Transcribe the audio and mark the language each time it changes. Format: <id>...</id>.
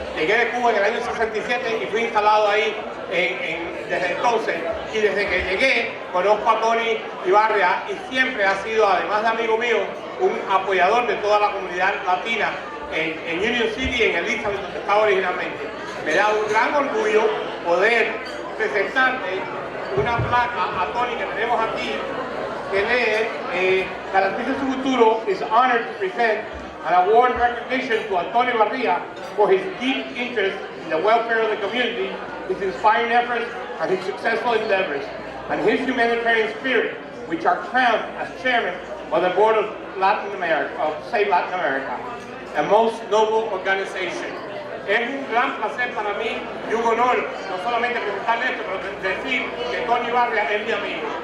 <es>Llegué de Cuba en el año 67 y fui instalado ahí desde entonces. Y desde que llegué conozco a Tony Ibarria y siempre ha sido, además de amigo mío, un apoyador de toda la comunidad latina en Union City y en Elizabeth, donde estaba originalmente. Me da un gran orgullo poder presentarle una placa a Tony que tenemos aquí, que lee</es> <en>Garantice su Futuro is honored to present an award recognition to Antonio Barria for his deep interest in the welfare of the community, his inspiring efforts and his successful endeavors, and his humanitarian spirit, which are crowned as chairman of the board of Latin America, of Save Latin America, a most noble organization.</en> <es>Es un gran placer para mí y un honor no solamente presentarle esto, pero decir que Tony Barria es mi amigo.</es>